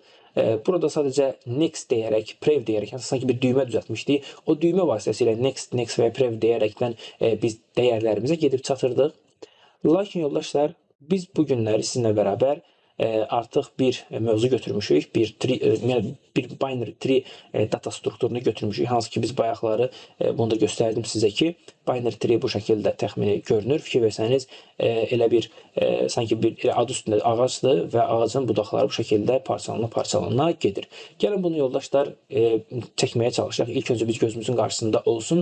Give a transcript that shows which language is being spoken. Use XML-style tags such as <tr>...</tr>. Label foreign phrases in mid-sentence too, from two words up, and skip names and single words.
<az>Burada sadəcə next deyərək, prev deyərək, sanki bir düymə düzəltmişdik. O düymə vasitəsilə next və prev deyərəkdən biz dəyərlərimizə gedib çatırdıq. Lakin yoldaşlar, biz bu günləri sizinlə bərabər artıq bir mövzu götürmüşük, bir</az> <en>binary tree data</en> <az>strukturunu götürmüşük. Hansı ki, biz bayaqları bunu da göstərdim sizə ki,</az> <en>binary tree</en> <az>bu şəkildə təxmini görünür. Fikir versəniz, elə bir sanki bir adı üstündə ağacdır və ağacın budaqları bu şəkildə parçalana gedir. Gəlin bunu yoldaşlar çəkməyə çalışaq. İlk öncə biz gözümüzün qarşısında olsun.</az>